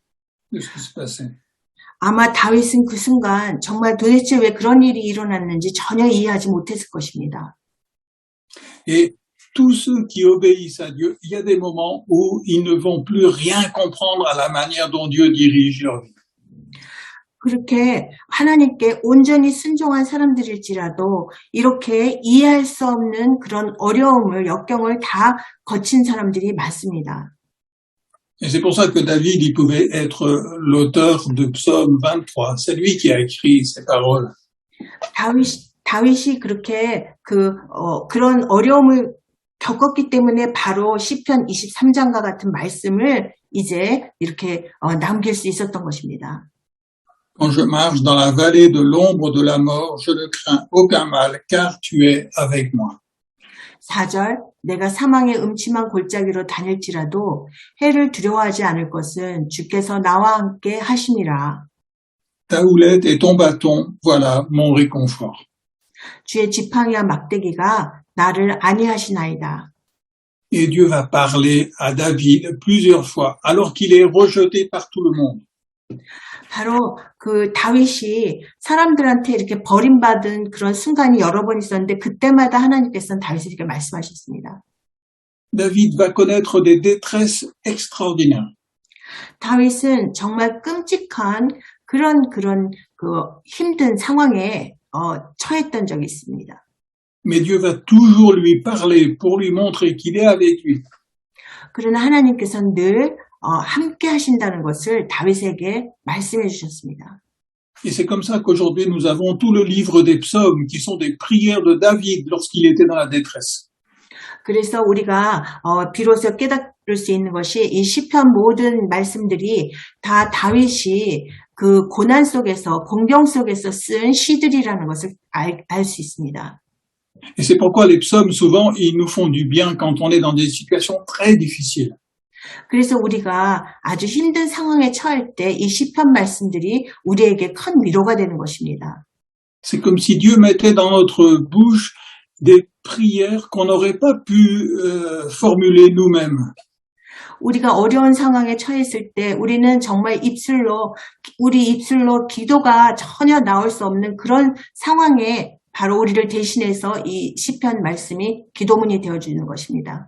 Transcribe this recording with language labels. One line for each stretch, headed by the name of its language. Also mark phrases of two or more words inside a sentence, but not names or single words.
Korean: 아마 다윗은 그 순간 정말 도대체 왜 그런 일이 일어났는지 전혀 이해하지 못했을 것입니다.
French: Et tous ceux qui obéissent à Dieu, il y a des moments où ils ne vont plus rien comprendre à la manière dont Dieu dirige leur vie.
Korean: 그렇게 하나님께 온전히 순종한 사람들일지라도 이렇게 이해할 수 없는 그런 어려움을, 역경을 다 거친 사람들이 많습니다.
French: Et c'est pour ça que David, il pouvait être l'auteur de Psaume 23. C'est lui qui a écrit ces paroles.
Korean: 다윗이 그렇게 그런 어려움을 겪었기 때문에 바로 시편 23장과 같은 말씀을 이제 이렇게 남길 수 있었던 것입니다.
French: Quand je marche dans la vallée de l'ombre de la mort, je ne crains aucun mal, car tu es avec moi.
Korean: 4절, 내가 사망의 음침한 골짜기로 다닐지라도 해를 두려워하지 않을 것은 주께서 나와 함께 하심이라.
French: Ta houlette et ton bâton, voilà mon réconfort.
Korean: 주의 지팡이와 막대기가 나를 안위하시나이다.
French: Et Dieu va parler à David plusieurs fois, alors qu'il est rejeté par tout le monde.
Korean: 바로 그 다윗이 사람들한테 이렇게 버림받은 그런 순간이 여러 번 있었는데 그때마다 하나님께서는 다윗에게 말씀하셨습니다.
French: David va connaître des détresses extraordinaires.
Korean: 다윗은 정말 끔찍한 그런 힘든 상황에 처했던 적이 있습니다.
French: Mais Dieu va toujours lui parler pour lui montrer qu'il est avec lui.
Korean: 그러나 하나님께서는 늘 함께 하신다는 것을 다윗에게 말씀해 주셨습니다.
French: Et c'est comme ça qu'aujourd'hui nous avons tout le livre des psaumes qui sont des prières de David lorsqu'il était dans la détresse.
Korean: 그래서 우리가 비로소 깨달을 수 있는 것이 이 시편 모든 말씀들이 다 다윗이 그 고난 속에서 공경 속에서 쓴 시들이라는 것을 알 수 있습니다.
French: Et c'est pourquoi les psaumes souvent ils nous font du bien quand on est dans des situations très difficiles.
Korean: 그래서 우리가 아주 힘든 상황에 처할 때 이 시편 말씀들이 우리에게 큰 위로가 되는 것입니다.
French: C'est comme si Dieu mettait dans notre bouche des prières qu'on n'aurait pas pu formuler nous-mêmes.
Korean: 우리가 어려운 상황에 처했을 때 우리는 정말 우리 입술로 기도가 전혀 나올 수 없는 그런 상황에 바로 우리를 대신해서 이 시편 말씀이 기도문이 되어주는 것입니다.